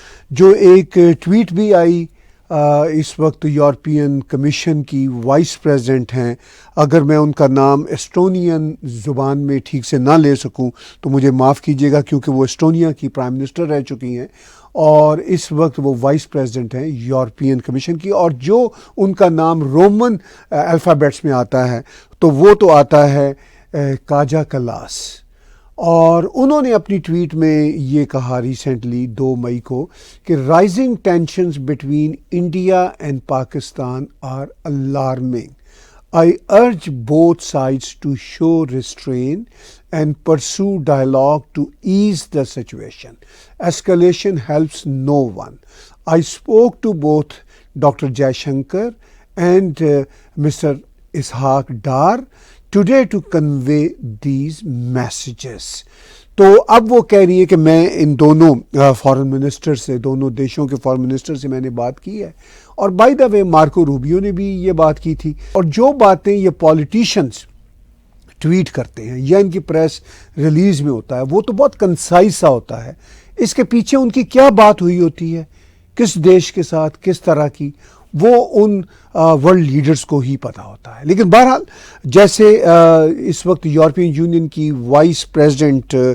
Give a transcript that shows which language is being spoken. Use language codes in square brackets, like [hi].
[ur] جو ایک ٹویٹ بھی آئی، اس وقت یورپین کمیشن کی وائس پریزیڈنٹ ہیں، اگر میں ان کا نام ایسٹونین زبان میں ٹھیک سے نہ لے سکوں تو مجھے معاف کیجیے گا، کیونکہ وہ ایسٹونیا کی پرائم منسٹر رہ چکی ہیں اور اس وقت وہ وائس پریزیڈنٹ ہیں یورپین کمیشن کی، اور جو ان کا نام رومن الفابیٹس میں آتا ہے تو وہ تو آتا ہے کاجا کلاس۔ اور انہوں نے اپنی ٹویٹ میں یہ کہا ریسنٹلی 2 مئی کو کہ [en] Rising tensions between India and Pakistan are alarming. I urge both sides to show restraint and pursue dialogue to ease the situation. Escalation helps no one. I spoke to both Dr. Jaishankar and Mr. Ishaq Dar today to convey these messages. [ur] تو اب وہ کہہ رہی ہے کہ میں ان دونوں foreign minister سے، دونوں دیشوں کے فارن منسٹر سے میں نے بات کی ہے، اور by the way Marco Rubio نے بھی یہ بات کی تھی۔ اور جو باتیں یہ پولیٹیشنز ٹویٹ کرتے ہیں یا ان کی پریس ریلیز میں ہوتا ہے وہ تو بہت کنسائز سا ہوتا ہے، اس کے پیچھے ان کی کیا بات ہوئی ہوتی ہے، کس دیش کے ساتھ کس طرح کی، وہ ان ورلڈ لیڈرز کو ہی پتہ ہوتا ہے۔ لیکن بہرحال جیسے اس وقت یورپین یونین کی وائس پریزیڈنٹ